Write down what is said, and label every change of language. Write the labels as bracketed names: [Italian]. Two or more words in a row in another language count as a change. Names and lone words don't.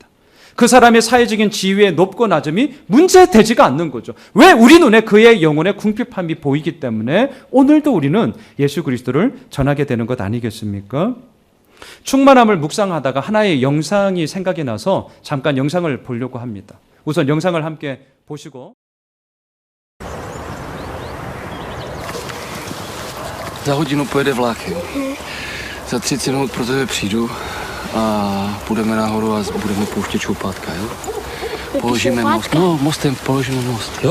[Korean] 그 사람의 사회적인 지위의 높고 낮음이 문제되지가 않는 거죠. 왜? 우리 눈에 그의 영혼의 궁핍함이 보이기 때문에 오늘도 우리는 예수 그리스도를 전하게 되는 것 아니겠습니까? 충만함을 묵상하다가 하나의 영상이 생각이 나서 잠깐 영상을 보려고 합니다. 우선 영상을 함께 보시고. [Czech] Za hodinu pojede vlak, jo. Za 30 minut pro tebe přijdu a půjdeme nahoru a budeme pouštět šoupátka, jo. Položíme most. No, mostem položíme most, jo?